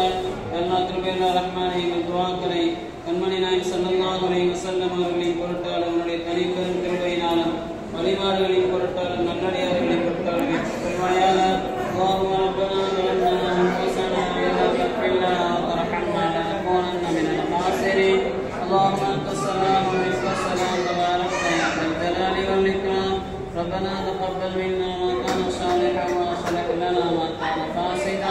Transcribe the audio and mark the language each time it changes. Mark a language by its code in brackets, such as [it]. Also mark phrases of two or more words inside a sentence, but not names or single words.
[ta] அல்லாஹ் கிருபையுள்ள ரஹ்மானே, எங்கள் துஆக்களை கண்மணி நாயகம் [ar] صلى الله عليه وسلم [ta] அவர்களின் பொருட்டாலும் அவருடைய தனிப்பெரும் கிருபையினாலும் வழிபாடுகளின் பொருட்டாலும் நல்லடியார்களின் பொருட்டாலும் ஏற்றுக்கொள்வாயாக. [ar] اللهم ربنا ظلمنا انفسنا وان لم تغفر لنا وترحمنا لنكونن من الخاسرين. اللهم انت السلام ومنك السلام تبارك يا ذا الجلال والاكرام. ربنا تقبل منا ما كان صالحا واصلح لنا ما كان فاسدا.